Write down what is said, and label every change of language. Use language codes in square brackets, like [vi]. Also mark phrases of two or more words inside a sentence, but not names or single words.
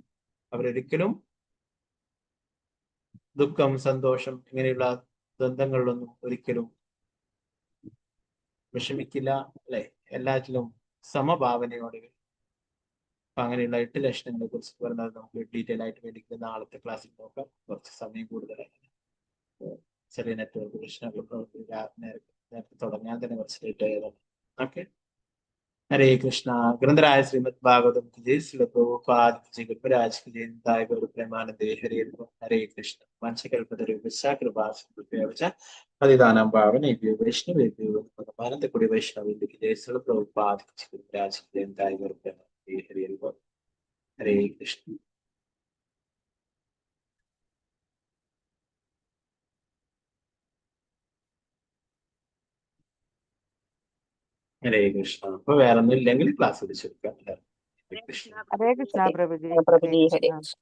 [ml] അവരൊരിക്കലും ദുഃഖം, സന്തോഷം ഇങ്ങനെയുള്ള ദ്വന്ദ്ങ്ങളിലൊന്നും ഒരിക്കലും വിഷമിക്കില്ല, അല്ലെ? എല്ലാറ്റിലും സമഭാവനയോടെ. അപ്പൊ അങ്ങനെയുള്ള 8 ലക്ഷണങ്ങളെ കുറിച്ച് പറഞ്ഞാൽ നമുക്ക് ഡീറ്റെയിൽ ആയിട്ട് വേണ്ടിയിട്ട് നാളത്തെ ക്ലാസ്സിൽ നോക്കാം. കുറച്ച് സമയം കൂടുതലായി, ചെറിയ നെറ്റ്വർക്ക് പ്രശ്നങ്ങൾ നേരത്തെ തുടങ്ങാൻ തന്നെ കുറച്ച് ലേറ്റ് ആയതാണ്. ഓക്കെ. [hi] हरे कृष्णा. ग्रंथराज श्रीमद् भागवतम की जय, श्रील प्रभुपाद की जय, गुरुराज की जय, निताय गौर प्रेमानंदे हरे हरे कृष्ण. [sa] वंशकल्पतरुभ्यश्च कृपासिन्धुभ्यश्च पतितानां पावनेभ्यो वैष्णवेभ्यो भगवानन्दकुडि वैष्णवेभ्यो [hi] की जय, श्रील प्रभुपाद की जय, गुरुराज की जय, निताय गौर प्रेमानंदे हरे हरे कृष्ण. [ml] ഹരേ കൃഷ്ണ. അപ്പൊ വേറെ ഒന്നും ഇല്ലെങ്കിൽ ക്ലാസ് വിളിച്ചെടുക്കാം. ഹരേ കൃഷ്ണ. ഹരേ കൃഷ്ണ പ്രഭുജി. പ്രഭുജി ഹരേ കൃഷ്ണ.